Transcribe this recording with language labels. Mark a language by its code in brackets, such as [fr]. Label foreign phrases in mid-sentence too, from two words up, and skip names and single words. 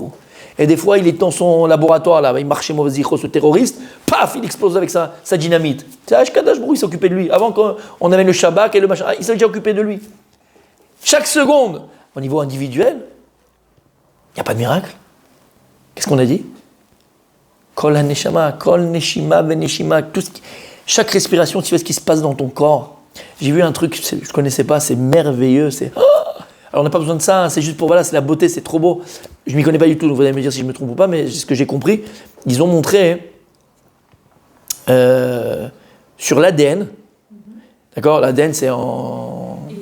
[fr] Et des fois, il est dans son laboratoire, là, il marchait mauvais ce terroriste, paf, il explose avec sa dynamite. [he] C'est קדוש ברוך הוא, [fr] il s'occupait de lui. Avant qu'on avait le Shabbat et le machin, il s'est déjà occupé de lui. Chaque seconde, au niveau individuel, il n'y a pas de miracle. Qu'est-ce qu'on a dit? [he] כל הנשמה, כל נשימה ונשימה, [fr] chaque respiration, tu sais ce qui se passe dans ton corps. J'ai vu un truc, je ne connaissais pas, c'est merveilleux, c'est... Alors on n'a pas besoin de ça, hein, c'est juste pour, voilà, c'est la beauté, c'est trop beau. Je ne m'y connais pas du tout, donc vous allez me dire si je me trompe ou pas, mais ce que j'ai compris, ils ont montré sur l'ADN, d'accord, l'ADN c'est en...